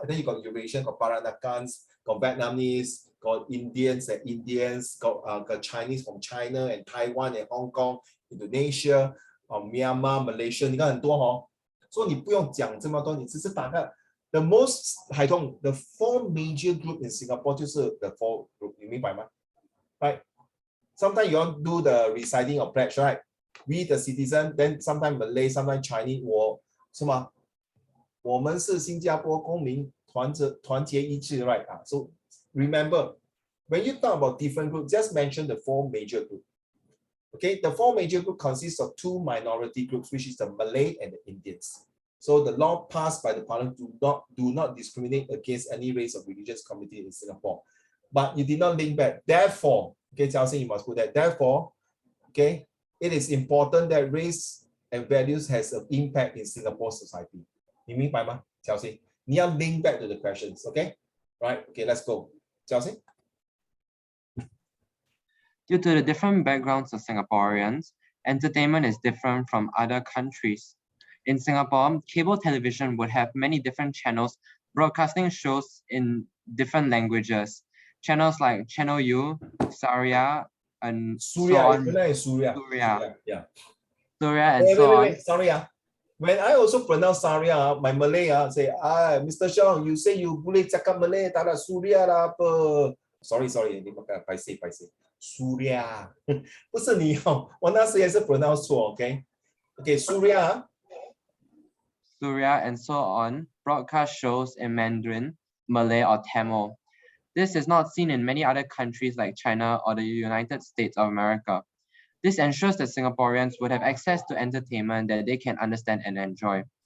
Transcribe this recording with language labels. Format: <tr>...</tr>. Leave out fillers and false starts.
<en>And then you got Eurasian, got Paranakans, got Vietnamese, got Indians, got Chinese from China and Taiwan and Hong Kong, Indonesia, Myanmar, Malaysia,</en> <zh>你看很多哦，所以你不用讲这么多，你只是打个</zh> <en>the most 海通 the 4 major group in Singapore 就是 the 4 group，</en> <zh>你明白吗</zh> <en>？Right? Sometimes you want to do the reciting of pledge, right? We the citizen, then sometimes Malay, sometimes Chinese，</en> <zh>是吗？我们是新加坡公民，团结一致 ，</zh> <en>right? So remember, when you talk about different groups, just mention the 4 major groups. Okay, the 4 major groups consist of 2 minority groups, which is the Malay and the Indians. So the law passed by the parliament do not discriminate against any race or religious community in Singapore. But you did not link back. Therefore, okay, Chelsea, you must put that. Therefore, okay, it is important that race and values has an impact in Singapore society.</en> <zh>你明白吗 Chelsea? 你要</zh> <en>link back to the questions, okay? Right, okay, let's go. Chelsea? Due to the different backgrounds of Singaporeans, entertainment is different from other countries. In Singapore, cable television would have many different channels broadcasting shows in different languages. Channels like Channel U, Saria, and Surya, yeah. Surya and so on. Wait, sorry. When I also pronounce Saria, my Malay say, Mr. Xiong, you say you</en> <ms>boleh cakap</ms> <en>Malay,</en> <ms>tak ada Surya lah apa.</ms> <zh>Sorry,你们拍谁？Surya， 不是你哦，我那时也是 pronounce 错 ，OK， Surya</zh> <en>and so on broadcast shows in Mandarin, Malay, or Tamil. This is not seen in many other countries like China or the United States of America. This ensures that Singaporeans would have access to entertainment that they can understand and enjoy.</en>